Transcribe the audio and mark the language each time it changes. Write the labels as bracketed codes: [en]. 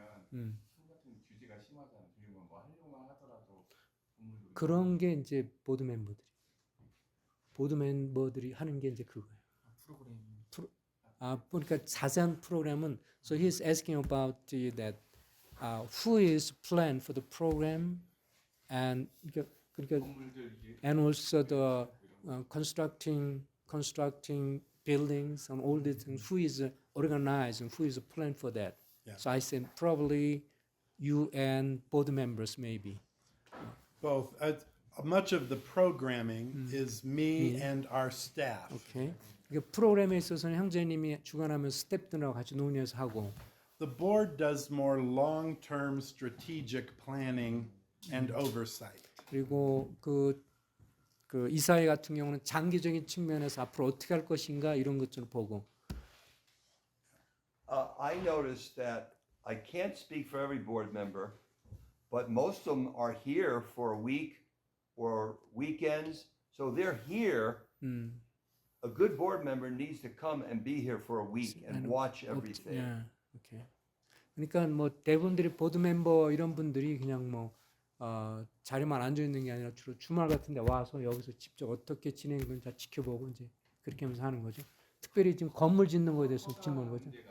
[ko] 품 같은 규제가 심하잖아요. 그리고 뭐 하려고 하더라도 건물도 그런 게 이제 보드 멤버들이 하는 게 이제 그거예요. 프로그램. 그러니까 자세한 프로그램은 [en] so he's asking about that who is planned for the program and 그러니까 [ko] 건물들 이게 [en] and also the constructing buildings and all these things. Who is organizing? Who is planned for that? Yeah. So I said probably you and board members maybe. Both. Much of the programming is me and our staff. Okay. [ko] 그러니까 프로그램에 있어서는 형제님이 주관하면서 스태프들하고 같이 논의해서 하고. [en] The board does more long-term strategic planning and oversight. [ko] 그리고 그 이사회 같은 경우는 장기적인 측면에서 앞으로 어떻게 할 것인가 이런 것들을 보고. [en] I noticed that I can't speak for every board member, but most of them are here for a week or weekends. So they're here. A good board member needs to come and be here for a week and watch everything. Yeah. Okay. [ko] 그러니까 뭐 대부분들이 보드 멤버 이런 분들이 그냥 뭐 자리만 앉아 있는 게 아니라 주로 주말 같은 데 와서 여기서 직접 어떻게 진행되는지 다 지켜보고 이제 그렇게 하면서 하는 거죠. 특별히 지금 건물 짓는 거에 대해서 질문한 거죠.